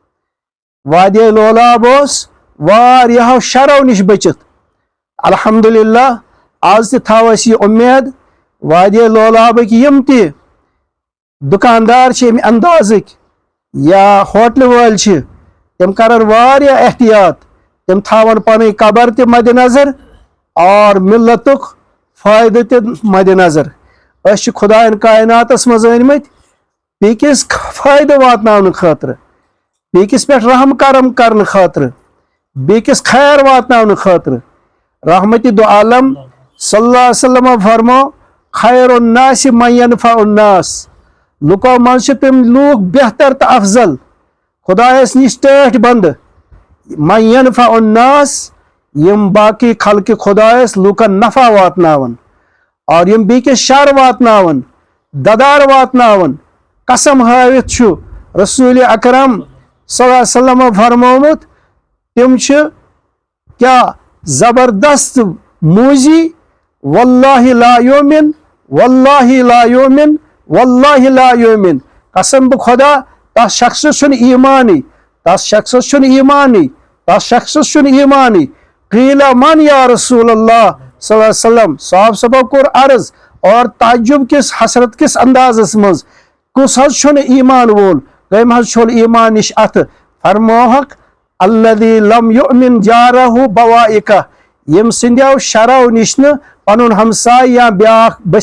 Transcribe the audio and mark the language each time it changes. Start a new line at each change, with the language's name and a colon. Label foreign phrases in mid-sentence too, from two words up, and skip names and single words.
Kashmiri: وادی لولاب اوس واریاہو شرو نِش بٔچِتھ الحمدللہ آز تہِ تھاو أسۍ یہِ اُمید وادی لولابٕکۍ یِم تہِ دُکاندار چھِ اَمہِ اندازٕکۍ یا ہوٹلہٕ وٲلۍ چھِ تِم کرن واریاہ احتیاط تِم تھاون پنٕنۍ قبر تہِ مدِ نظر اور ملتُک فٲیدٕ تہِ مدِ نظر أسۍ چھِ خۄدایَن کایناتس منٛز ٲنمٕتۍ بیٚکِس فٲیدٕ واتناونہٕ خٲطرٕ بیٚکِس پٮ۪ٹھ رحم کرم کرنہٕ خٲطرٕ بیٚکِس خیر واتناونہٕ خٲطرٕ رحمتِ دو عالم
Arabic: صلی اللہ علیہ وسلمو
Kashmiri: فرمو
Arabic: خیر الناس من ينفع الناس
Kashmiri: لُکو منٛز چھِ تِم لوٗکھ بہتر تہٕ افضل خۄدایس نِش ٹٲٹھۍ بنٛدٕ
Arabic: من ينفع الناس
Kashmiri: یِم باقٕے خلقہِ خۄدایس لوٗکن نفع واتناون اور یِم بیٚکِس شر واتناون ددار واتناون قسم ہٲوِتھ چھُ رسوٗلِ اکرم
Arabic: صلی اللہ علیہ وسلمو
Kashmiri: فرمومُت تِم چھِ کیاہ زبردست موٗزی
Arabic: واللہ لا یومن واللہ لا یومن
Kashmiri: واللہ لا یومن قسم بہٕ خۄدا تس شخصس چھُنہٕ ایٖمانٕے تس شخصس چھُنہٕ ایٖمانٕے تس شخصس چھُنہٕ ایٖمانٕے
Arabic: قیٖلہ من یا رسول اللہ صلی اللہ علیہ وسلم
Kashmiri: صحابہ صٲبو کوٚر عرض اور تعجب کِس حسرت کِس اندازس منٛز کُس حظ چھُنہٕ ایٖمان وول کٔمۍ حظ چھوٚل ایٖمان نِش اَتھٕ فرموہکھ
Arabic: الذی لم یؤمن جارہ بوائکہ
Kashmiri: یِم سٕنٛدیو شرو نِش نہٕ پنُن ہمساے یا بیاکھ